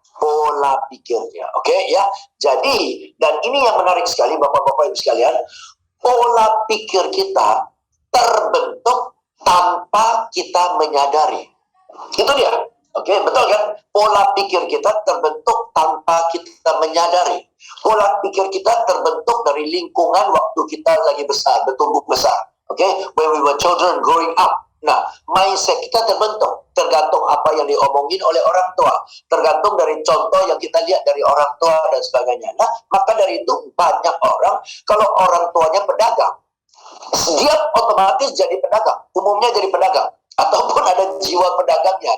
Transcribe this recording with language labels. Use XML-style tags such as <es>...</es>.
<id>Pola pikirnya, oke ya. Jadi, dan ini yang menarik sekali Bapak-Bapak Ibu sekalian, pola pikir kita terbentuk tanpa kita menyadari. Itu dia, oke, betul kan? Pola pikir kita terbentuk tanpa kita menyadari. Pola pikir kita terbentuk dari lingkungan waktu kita lagi besar, bertumbuh besar.</id> <en>Oke, when we were children growing up.</en> <id>Nah, mindset kita terbentuk tergantung apa yang diomongin oleh orang tua, tergantung dari contoh yang kita lihat dari orang tua dan sebagainya. Nah, maka dari itu banyak orang, kalau orang tuanya pedagang, dia otomatis jadi pedagang, umumnya jadi pedagang, ataupun ada jiwa pedagangnya.</id>